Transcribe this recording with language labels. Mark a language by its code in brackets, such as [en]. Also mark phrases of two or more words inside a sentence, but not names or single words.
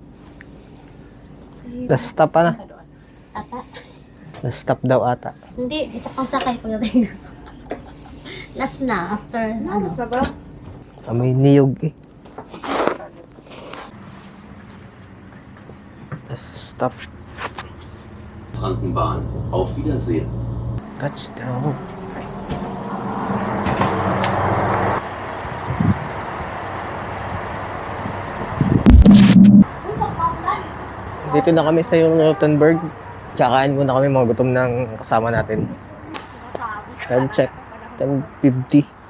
[en] Last stop [tl] pa na. Ata? [en] Last stop [tl] daw ata. Hindi, isa pang sakay pagdating. Last na, after ano. Sa ba? Amoy niyog eh. [en] Last stop. [de] Frankenbahn. Auf Wiedersehen. [en] Touchdown. [tl] Dito na kami sa yung Rothenberg. Kakain muna kami, mga gutom ng kasama natin. [en] Time check. 10:50.